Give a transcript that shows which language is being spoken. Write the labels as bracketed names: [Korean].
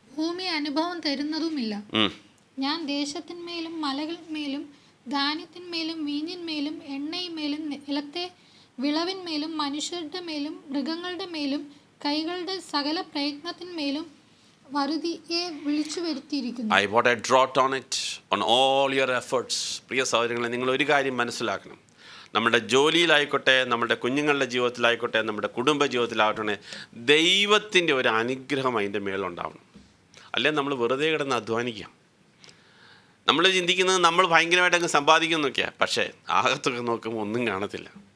[Malayalam] ഭൂമി അനുഭവം തരുന്നതുമില്ല. ഞാൻ ദേശത്തിന്മേലും മലകൾമേലും ധാന്യത്തിന്മേലും വീഞ്ഞിന്മേലും എണ്ണയിന്മേലും നിലത്തെ വിളവിന്മേലും മനുഷ്യരുടെ മേലും മൃഗങ്ങളുടെ മേലും കൈകളുടെ സകല പ്രയത്നത്തിന്മേലും വറുതിയെ വിളിച്ചു വരുത്തിയിരിക്കുന്നു. [English] I want a drought on it, on all your efforts. [Malayalam] പ്രിയ സഹോദരങ്ങളെ, നിങ്ങൾ ഒരു കാര്യം മനസ്സിലാക്കണം. നമ്മുടെ ജോലിയിലായിക്കോട്ടെ, നമ്മുടെ കുഞ്ഞുങ്ങളുടെ ജീവിതത്തിലായിക്കോട്ടെ, നമ്മുടെ കുടുംബ ജീവിതത്തിലാകട്ടെ, ദൈവത്തിൻ്റെ ഒരു അനുഗ്രഹം അതിൻ്റെ മേലുണ്ടാവണം. അല്ലെങ്കിൽ നമ്മൾ വെറുതെ കിടന്ന് അധ്വാനിക്കാം. നമ്മൾ ചിന്തിക്കുന്നത് നമ്മൾ ഭയങ്കരമായിട്ട് അങ്ങ് സമ്പാദിക്കുന്നൊക്കെയാണ്, പക്ഷേ ആകത്തൊക്കെ നോക്കുമ്പോൾ ഒന്നും കാണത്തില്ല.